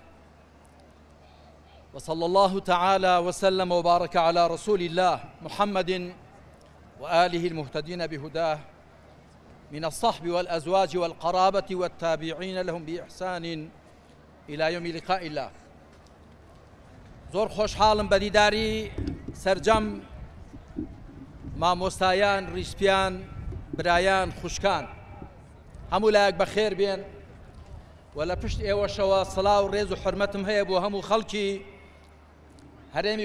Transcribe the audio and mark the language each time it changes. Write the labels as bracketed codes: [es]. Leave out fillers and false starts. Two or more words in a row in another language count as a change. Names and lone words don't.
[ar] وصلى الله تعالى وسلم وبارك على رسول الله محمد وآله المهتدين بهداه من الصحب والأزواج والقرابة والتابعين لهم بإحسان إلى يوم لقاء الله [ckb] زۆر خۆشحاڵم بە دیداری سەرجەم مامۆستایان ڕیسپیان برایان خوشکان هەموو لایەک بەخێر بێن و لە پشت ئێوەشەوە سڵاو و ڕێز و حرمەتم هەیە بۆ هەموو خەڵکی هەرێمی